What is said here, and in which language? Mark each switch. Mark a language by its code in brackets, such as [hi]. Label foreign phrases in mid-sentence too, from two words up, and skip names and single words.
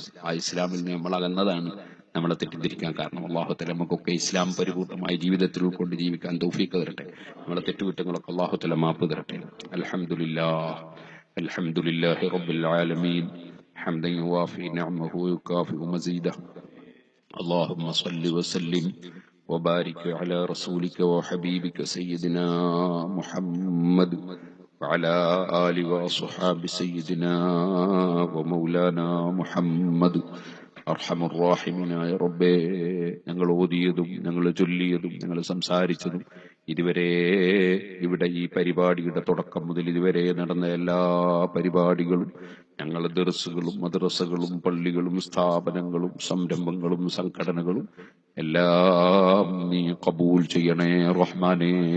[ml] ആ ഇസ്ലാമിൽ നിന്ന് നമ്മൾ അകന്നതാണ് നമ്മളെ തെറ്റിദ്ധരിക്കാൻ കാരണം. [ar] الله تعالى [ml] നമുക്കൊക്കെ ഇസ്ലാം പരിപൂർണമായ ജീവിതത്തിൽ ഉൾക്കൊണ്ട് ജീവിക്കാൻ തൗഫീഖ് തരട്ടെ. നമ്മളെ തെറ്റുകുറ്റങ്ങളൊക്കെ [ar] الله تعالى [ml] മാപ്പ് തരട്ടെ. [ar] الحمد لله الحمد لله رب العالمين حمدا يوافي نعمه ويكافئ مزيده. اللهم صل وسلم وبارك على رسولك وحبيبك سيدنا محمد وعلى آله وصحاب سيدنا ومولانا محمد. [ml] അർഹമുർറാഹിമീനായ റബ്ബേ, ഞങ്ങൾ ഓതിയതും ഞങ്ങൾ ചൊല്ലിയതും ഞങ്ങൾ സംസാരിച്ചതും ഇതുവരെ ഇവിടെ ഈ പരിപാടിയുടെ തുടക്കം മുതൽ ഇതുവരെ നടന്ന എല്ലാ പരിപാടികളും, ഞങ്ങളുടെ ദർസുകളും മദ്രസകളും പള്ളികളും സ്ഥാപനങ്ങളും സംരംഭങ്ങളും സംഘടനകളും എല്ലാം നീ കബൂൽ ചെയ്യണേ റഹ്മാനേ.